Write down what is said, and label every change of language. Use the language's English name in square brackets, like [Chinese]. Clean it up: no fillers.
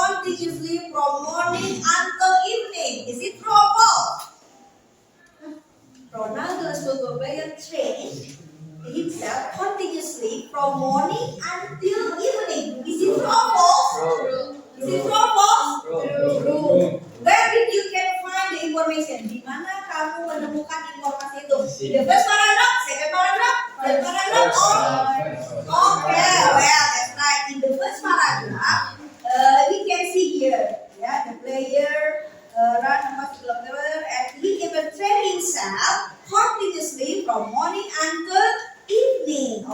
[English] continuously from morning until evening. Is it true or false? Ronaldo's football player trained himself continuously from morning until evening. Is it true or false? Is it true or false? True. Where did you can find the information? [Indonesian] Di mana kamu menemukan informasi itu? [English] The first paragraph, second paragraph, third paragraph, or okay, well that's right. In the first paragraph, we can see here, yeah, the player run much kilometer and he even train himself continuously from morning until evening.